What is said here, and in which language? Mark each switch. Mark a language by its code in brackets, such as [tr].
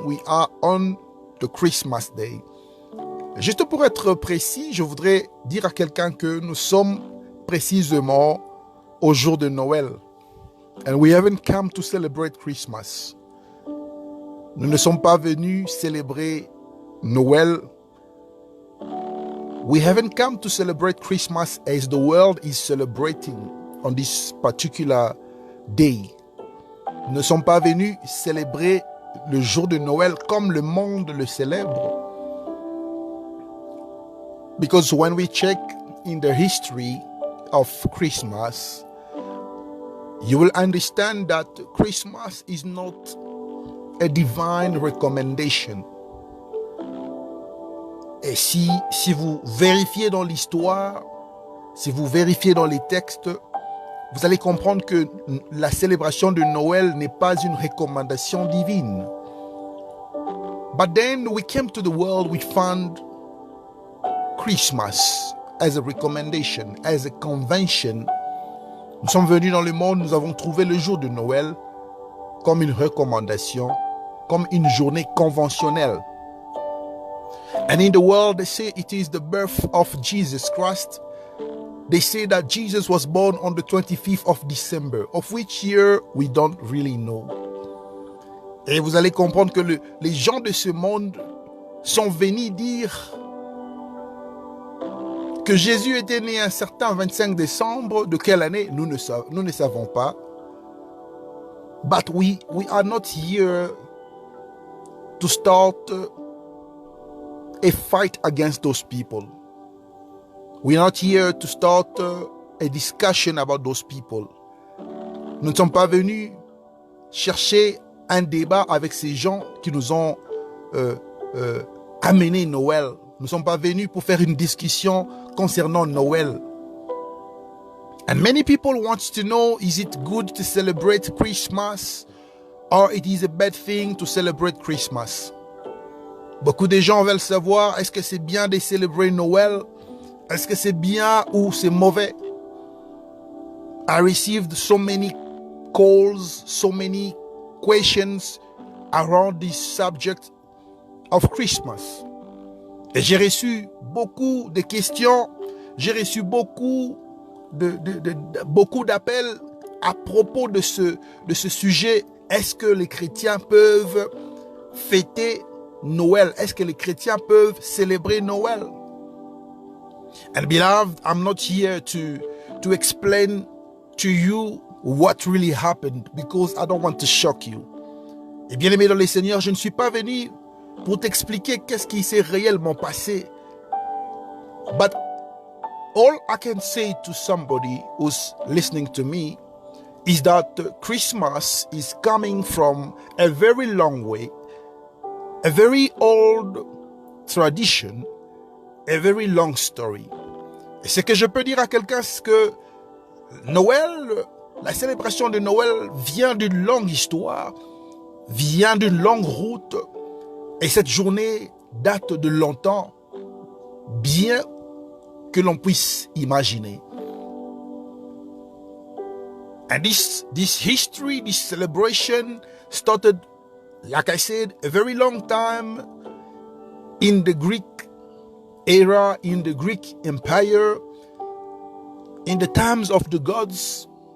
[en] We are on the Christmas Day. [fr] Juste pour être précis, je voudrais dire à quelqu'un que nous sommes précisément au jour de Noël. [en] And we haven't come to celebrate Christmas. [fr] Nous ne sommes pas venus célébrer Noël. [en] We haven't come to celebrate Christmas as the world is celebrating on this particular day. [fr] Nous ne sommes pas venus célébrer le jour de Noël comme le monde le célèbre. [en] Because when we check in the history of Christmas, you will understand that Christmas is not a divine recommendation. [fr] Et si vous vérifiez dans l'histoire, si vous vérifiez dans les textes, vous allez comprendre que la célébration de Noël n'est pas une recommandation divine. [en] But then we came to the world, we found Christmas as a recommendation, as a convention. [fr] Nous sommes venus dans le monde, nous avons trouvé le jour de Noël comme une recommandation, comme une journée conventionnelle. [en] And in the world, they say it is the birth of Jesus Christ. They say that Jesus was born on the 25th of December, of which year we don't really know. [fr] Et vous allez comprendre que les gens de ce monde sont venus dire que Jésus était né un certain 25 décembre. De quelle année? Nous ne savons pas. [en] But we are not here to start a fight against those people. We are not here to start a discussion about those people. [fr] Nous ne sommes pas venus chercher un débat avec ces gens qui nous ont amené Noël. Nous ne sommes pas venus pour faire une discussion concernant Noël. [en] And many people want to know, is it good to celebrate Christmas or it is a bad thing to celebrate Christmas? [fr] Beaucoup de gens veulent savoir, est-ce que c'est bien de célébrer Noël? Est-ce que c'est bien ou c'est mauvais? [en] I received so many calls, so many questions around this subject of Christmas. [fr] Et j'ai reçu beaucoup de questions, j'ai reçu beaucoup d'appels à propos de ce sujet. Est-ce que les chrétiens peuvent fêter Noël? Est-ce que les chrétiens peuvent célébrer Noël? [en] And beloved, I'm not here to explain to you what really happened because I don't want to shock you. [fr] Et bien aimé dans le Seigneur, je ne suis pas venu pour t'expliquer qu'est-ce qui s'est réellement passé. [en] But all I can say to somebody who's listening to me is that Christmas is coming from a very long way, a very old tradition, a very long story. [fr] Et ce que je peux dire à quelqu'un, c'est que Noël, la célébration de Noël vient d'une longue histoire, vient d'une longue route, et cette journée date de longtemps, bien que l'on puisse imaginer. [en] And this history, this celebration started, like I said, a very long time in the Greek era, in the Greek Empire, in the times of the gods.